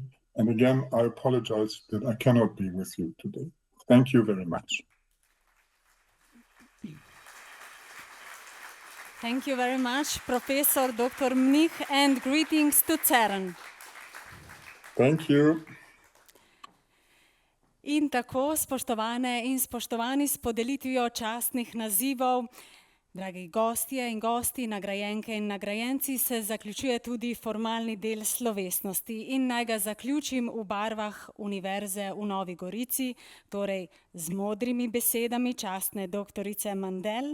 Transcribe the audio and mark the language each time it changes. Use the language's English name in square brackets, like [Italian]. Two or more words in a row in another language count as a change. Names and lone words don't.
[English] And again, I apologize that I cannot be with you today. Thank you very much. Thank you very much, Professor Dr. Mnih, and greetings to CERN. Thank you. [Slovenian] In tako, spoštovane in spoštovani, s podelitvijo častnih nazivov, dragi gostje in gosti, nagrajenke in nagrajenci, se zaključuje tudi formalni del slovesnosti. In naj ga zaključim v barvah Univerze v Novi Gorici, torej z modrimi besedami častne doktorice Mandel.